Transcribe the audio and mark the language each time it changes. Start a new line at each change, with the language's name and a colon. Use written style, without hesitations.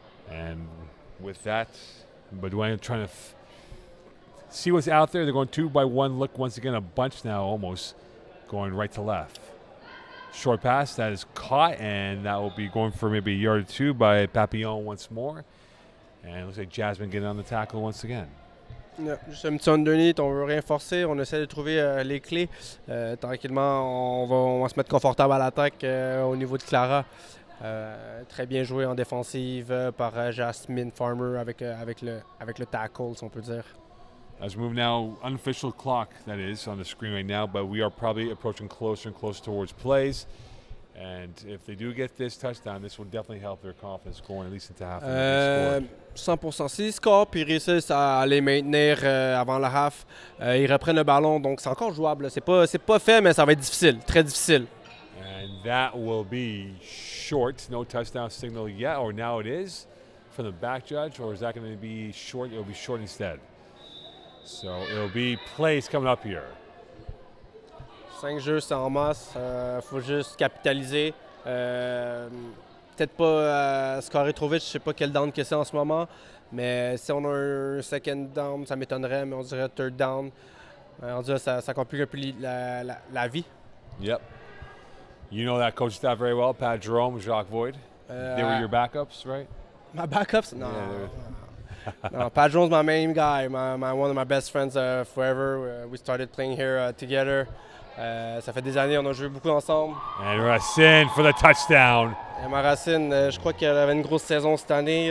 English: And with that, Bleues trying to see what's out there. They're going 2-by-1 look once again, a bunch now almost going right to left. Short pass that is caught, and that will be going for maybe a yard or two by Papillon once more. And it looks like Jasmine getting on the tackle once again.
French: Yeah, juste un petit underneath, on veut rien forcer, on essaie de trouver les clés. Tranquillement, on va se mettre confortable à l'attaque au niveau de Clara. Très bien joué en défensive par Jasmine Farmer avec le tackle, si on peut dire.
English: As we move now, unofficial clock that is on the screen right now, but we are probably approaching closer and closer towards plays. And if they do get this touchdown, this will definitely help their confidence going at least into half. 100%.
French: S'ils scorent puis réussissent à les maintenir avant la half, ils reprennent le ballon, donc c'est encore jouable. C'est pas fait, mais ça va être difficile, très difficile.
English: And that will be short. No touchdown signal yet, or now it is from the back judge, or is that going to be short? It will be short instead. So it'll be plays coming up here.
French: 5 jeux, c'est en masse. Faut juste capitaliser. Peut-être pas scorer trop vite. Je sais pas quel down que c'est en ce moment. Mais si on a un second down, ça m'étonnerait, mais on dirait third down. On dirait ça complique un peu la vie.
English: Yep. You know that coach staff very well, Pat Jerome, Jacques Void. They were your backups, right? My backups? No. Yeah, No, Pat Jerome's my main guy, one of my best friends forever. We started playing here together.
French: Ça fait des années, on a joué beaucoup ensemble.
English: And Racine for the touchdown.
French: Et ma Racine, je crois qu'elle avait une grosse saison cette année.